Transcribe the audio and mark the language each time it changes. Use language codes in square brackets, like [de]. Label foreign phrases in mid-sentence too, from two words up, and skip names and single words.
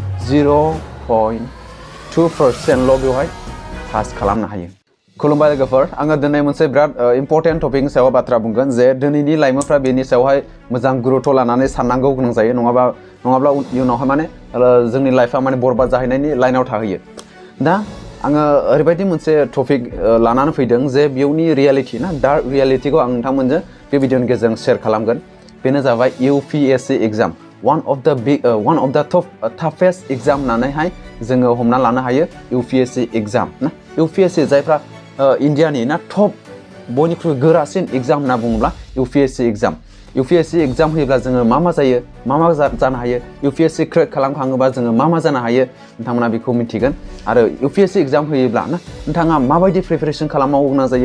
[brx] 0.2%ल' बेवहाय पास खालामनो हायो खुलुमबाय लोगोफोर आङो दिनै मोनसे बिराद [en] important topicni [brx] सायाव बाथ्रा बुंगोन जे दिनैनि लाइमोनफ्रा बेनि सायावहाय मोजां गुरुत्व लानानै साननांगौ गोनां जायो नङाब्ला इयुनावहाय माने जोंनि लाइफआ माने बरबाद जाहैनायनि लाइनाव थाहैयो दा आङो ओरैबायदि मोनसे टपिक लानानै फैदों जे बेयावनि रियेलिटि ना दा रियेलिटिखौ आं नोंथांमोनजों बे भिडिअनि गेजेरजों शेयार खालामगोन बेनो जाबाय UPSC [en] exam one of the toughest exam [brx] होननानैहाय जोङो हमना लानो हायो UPSC एग्जाम ना UPSC जायफ्रा इन्डियानि ना टप बयनिख्रुइ गोरासिन एग्जाम होनना बुङोब्ला UPSC एग्जाम होयोब्ला जोङो मा जायो मा जानो हायो UPSC क्रेक खालामखाङोबा जोङो मा जानो हायो नोंथांमोना बेखौ मिथिगोन आरो UPSC एग्जाम होयोब्ला ना नोंथाङा माबायदि प्रिपारेसन खालामनांगौ गोनां जायो